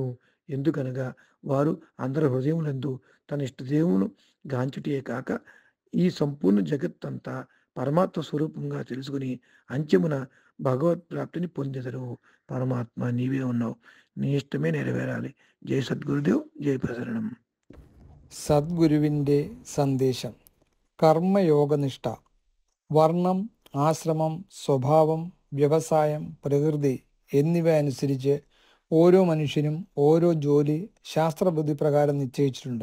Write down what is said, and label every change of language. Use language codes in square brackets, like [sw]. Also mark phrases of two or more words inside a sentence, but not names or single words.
[te] ఎందుకనగా వారు అందరి హృదయములందు తన ఇష్టదేవును గాంచుటే కాక, ఈ సంపూర్ణ జగత్తంతా పరమాత్మ స్వరూపంగా తెలుసుకుని అంత్యమున భగవత్ ప్రాప్తిని పొందెదరు. పరమాత్మ నీవే ఉన్నావు. నీ ఇష్టమే నెరవేరాలి. జై సద్గురుదేవ్, జై ప్రసరణం. [ml] സദ്ഗുരുവിൻ്റെ സന്ദേശം. കർമ്മയോഗനിഷ്ഠ. വർണ്ണം, ആശ്രമം, സ്വഭാവം, വ്യവസായം, പ്രകൃതി എന്നിവ അനുസരിച്ച് ഓരോ മനുഷ്യനും ഓരോ ജോലി ശാസ്ത്രബുദ്ധി പ്രകാരം നിശ്ചയിച്ചിട്ടുണ്ട്.